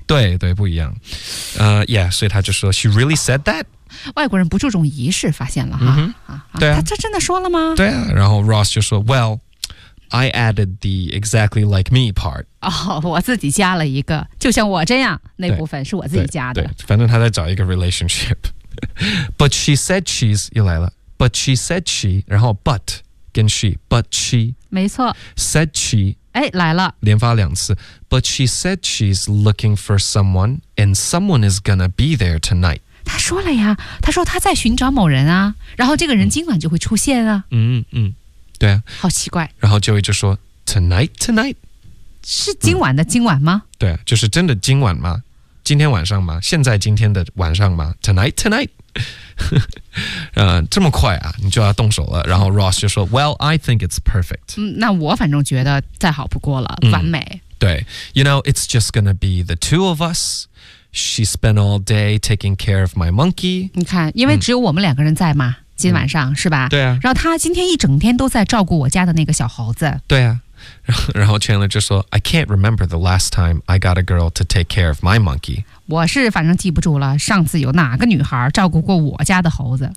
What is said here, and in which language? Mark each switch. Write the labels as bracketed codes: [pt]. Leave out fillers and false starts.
[zh] 对对，不一样。Yeah， 所以他就说 [en] she really said that。 [zh] 外国人不注重仪式，发现了哈。对啊，他真的说了吗？对啊，然后 Ross 就说 [en] well。I added the exactly like me part. [zh] 我自己加了一个，就像我这样那部分是我自己加的。对，对，反正他在找一个 relationship. [en] But she said she's [zh] 又来了。 [en] But she said she， [zh] 然后 [en] but 跟 she， but she， [zh] 没错。 [en] Said she， [zh] 哎，来了，连发两次。 [en] But she said she's looking for someone, and someone is gonna be there tonight. [zh] 他说了呀，他说他在寻找某人啊，然后这个人今晚就会出现啊。对啊，好奇怪。然后 Joey 就说 [en] Tonight tonight [zh] 是今晚的今晚吗？对啊，就是真的今晚吗？今天晚上吗？现在今天的晚上吗？ [en] Tonight tonight [zh] 、这么快啊，你就要动手了。然后 Ross 就说 [en] Well I think it's perfect、 [zh] 那我反正觉得再好不过了、完美。 [en] 对， You know it's just gonna be the two of us. She spent all day taking care of my monkey. [zh] 你看，因为只有我们两个人在嘛、今天晚上、是吧？对啊。然后他今天一整天都在照顾我家的那个小猴子。对啊。然后 Chandler 就说 [en] I can't remember the last time I got a girl to take care of my monkey. [zh] 我是反正记不住了上次有哪个女孩照顾过我家的猴子。